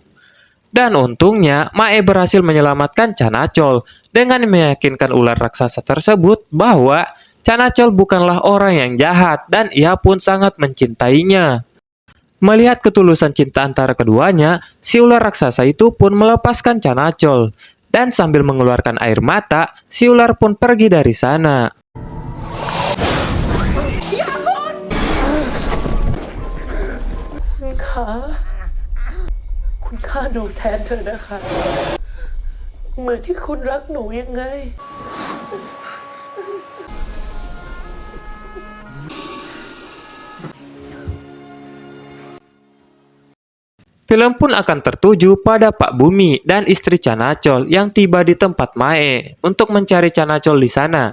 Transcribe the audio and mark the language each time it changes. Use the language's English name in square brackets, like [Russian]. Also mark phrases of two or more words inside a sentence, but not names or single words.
[Indonesian] Dan untungnya, Mae berhasil menyelamatkan Canacol dengan meyakinkan ular raksasa tersebut bahwa Canacol bukanlah orang yang jahat dan ia pun sangat mencintainya. Melihat ketulusan cinta antara keduanya, si ular raksasa itu pun melepaskan Canacol. Dan sambil mengeluarkan air mata, si ular pun pergi dari sana. [Thai] คุณฆ่าหนูแทนเธอนะคะ เหมือนที่คุณรักหนูยังไง [Indonesian] Film pun akan tertuju pada Pak Bumi dan istri Canacol yang tiba di tempat Mae untuk mencari Canacol di sana.